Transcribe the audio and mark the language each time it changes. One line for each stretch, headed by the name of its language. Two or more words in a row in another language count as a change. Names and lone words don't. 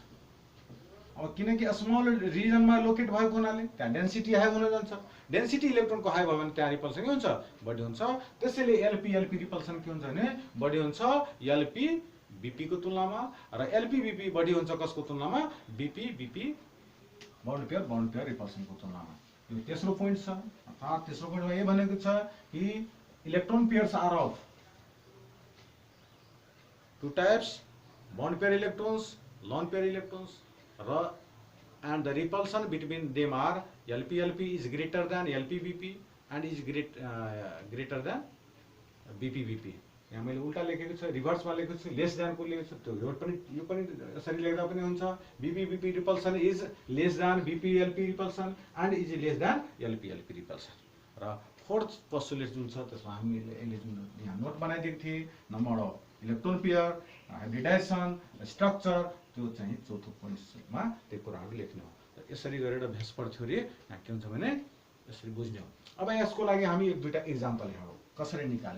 Nepali: अब किनकि
English: small region
Nepali: में लोकेट भएको हुनाले त्यहाँ डेन्सिटी हाई हुन जान्छ।
English: density electron
Nepali: को हाई भयो भने त्यहाँ रिपल्सन के हुन्छ बढी हुन्छ। त्यसैले LP रिपल्सन के हुन्छ भने बढी हुन्छ LP BP को तुलनामा र LP BP बढी हुन्छ कसको तुलनामा BP
English: bond pair repulsion
Nepali: को तुलनामा। यो तेस्रो पोइन्ट छ। अर्थात तेस्रो पोइन्टमा के भनेको छ कि
English: electron pairs are of two types bond pair electrons lone pair electrons and the repulsion between them are LP is greater than LP and is greater than BP.
Nepali: यहाँ मैले उल्टा लेखेको छ रिभर्स मा लेखेको छु
English: less than
Nepali: को लेखेको छु। त्यो यो पनि यसरी लेख्दा पनि हुन्छ
English: BP repulsion is less than BP repulsion and is less than LP repulsion.
Nepali: र
English: fourth postulate
Nepali: जुन छ त्यसमा हामीले जुन यहाँ नोट बनाइदिएको थिए
English: number of electron pair hybridization structure
Nepali: त्यो चाहिँ चौथो पोइन्टमा त्यो कुराहरु लेख्नु हो। यसरी गरेर
English: VSEPR theory
Nepali: यहाँ के हुन्छ भने यसरी बुझ्ने हो। अब यसको लागि हामी एक दुईटा एक्जाम्पल हेरौँ कसरी निकाल्ने।